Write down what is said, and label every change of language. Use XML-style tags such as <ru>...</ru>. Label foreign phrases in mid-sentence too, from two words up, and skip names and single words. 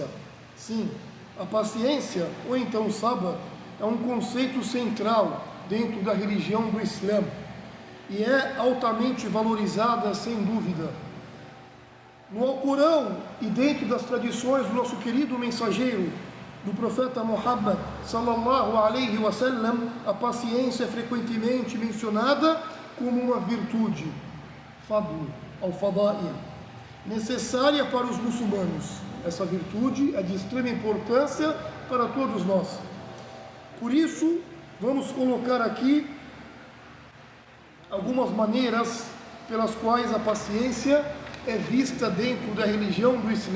<pt>Sim, a paciência, ou então o sabr, é um conceito central dentro da religião do Islã e é altamente valorizada, sem dúvida. No Alcorão e dentro das tradições do nosso querido mensageiro, do profeta Muhammad</pt> <ar>صلى الله عليه وسلم,</ar> <pt>a paciência é frequentemente mencionada como uma virtude,</pt> <ar>فضل، الفضائل,</ar> <pt>necessária para os muçulmanos. Essa virtude é de extrema importância para todos nós. Por isso, vamos colocar aqui algumas maneiras pelas quais a paciência é vista dentro da religião do Islã.</pt>